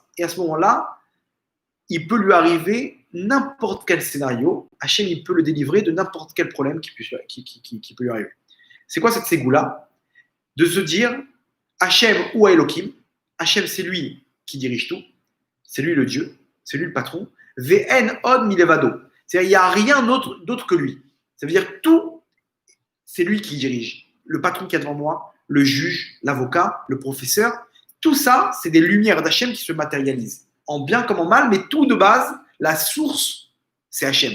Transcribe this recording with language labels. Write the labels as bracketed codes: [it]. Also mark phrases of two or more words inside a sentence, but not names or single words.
[fr] Et à ce moment-là, il peut lui arriver n'importe quel scénario. Hachem, il peut le délivrer de n'importe quel problème qui peut lui arriver. C'est quoi cette ségoula? De se dire Hachem ou Elohim. Hachem, c'est lui qui dirige tout. C'est lui le Dieu. C'est lui le patron. [he] ואין עוד מלבדו. [fr] C'est-à-dire il n'y a rien d'autre que lui. Ça veut dire que tout, c'est lui qui dirige. Le patron qui est devant moi, le juge, l'avocat, le professeur, tout ça, c'est des lumières d'Hachem qui se matérialisent. En bien comme en mal, mais tout de base, la source, c'est Hachem.